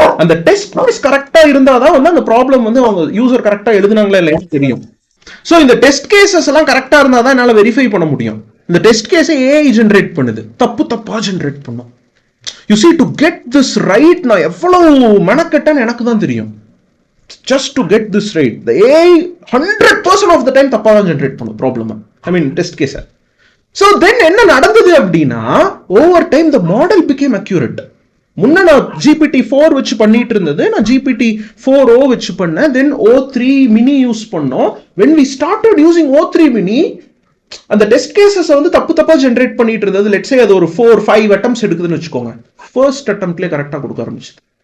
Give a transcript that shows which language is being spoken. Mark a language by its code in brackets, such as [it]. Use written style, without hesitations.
[ta] அந்த test case கரெக்டா இருந்தாதான் வந்து அந்த ப்ராப்ளம் வந்து அவங்க யூசர் கரெக்டா எழுதுனாங்களா இல்லையான்னு தெரியும். சோ இந்த டெஸ்ட் கேசஸ் எல்லாம் கரெக்டா இருந்தாதான் என்னால வெரிஃபை பண்ண முடியும். இந்த டெஸ்ட் கேஸை ஏஐ ஜென்ரேட் பண்ணுது, தப்பா ஜென்ரேட் பண்ணும். [en] You see, to get this right, [ta] நான் எவ்வளவு மெனக்கெட்டேன்னு எனக்கு தான் தெரியும். [en] Just to get this right, the AI 100% of the time [ta] தப்பா தான் [en] Generate பண்ணும் problem. I mean test case. So then [ta] என்ன நடந்தது அப்படின்னா, [en] over time the model became accurate. [ta] முன்ன நான் GPT-4 வச்சு பண்ணிட்டு இருந்தது, நான் GPT-4o வச்சு பண்ணேன். [en] Then O3 mini use [ta] பண்ணோம். [en] When we started using O3 mini, [ta] அந்த டெஸ்ட் கேசஸ் வந்து தப்பா ஜென்ரேட் பண்ணிட்டு இருந்தது. லெட்ஸ் சே அது ஒரு 4-5 அட்டெம்ப்ட்ஸ் எடுக்குதுன்னு வச்சுக்கோங்க. ஃபர்ஸ்ட் அட்டெம்ப்ட்லயே கரெக்டா கொடுக்க ஆரம்பிச்சது.